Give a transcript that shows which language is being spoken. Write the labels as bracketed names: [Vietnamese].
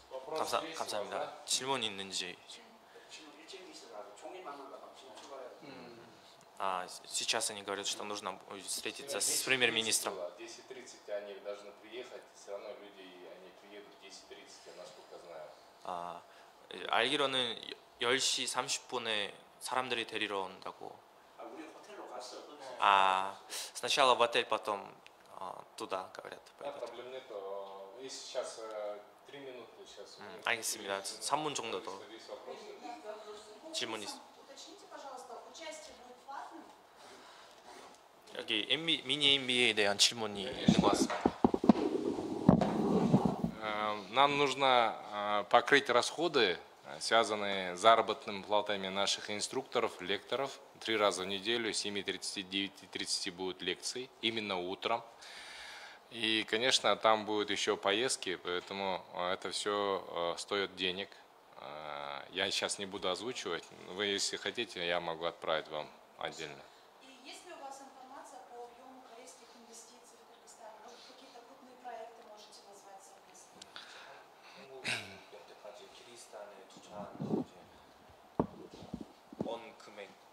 [Korean] 감사합니다. 질문 있는지? [Russian] Сейчас они говорят, что нужно встретиться с премьер-министром. 10:30 они должны приехать, все равно люди, они приедут 10:30, насколько знаю. [Korean] 알기로는 10시 30분에 사람들이 데리러 온다고. 우리 호텔로 갔어. [Russian] сначала в отель, потом туда, говорят. Проблем нет. И сейчас 3 минуты. [Korean] 알겠습니다. 3분 정도 더 질문 있습니다. [Russian] Уточните, пожалуйста, участие будет платным? [Korean] 여기 미니 MBA에 대한 질문이 있는 것 같습니다. [Russian] Нам нужно покрыть расходы, связанные с заработными платами наших инструкторов, лекторов. 3 раза в неделю, 7:30, 9:30 будут лекции, именно утром. И, конечно, там будут еще поездки, поэтому это все стоит денег. Я сейчас не буду озвучивать. Вы, если хотите, я могу отправить вам отдельно. И есть ли у вас информация по объему корейских инвестиций в Кыргызстан? Может, какие-то крупные проекты можете назвать совместно? [Korean] 여태까지 키르기스탄에 투자한 온 금액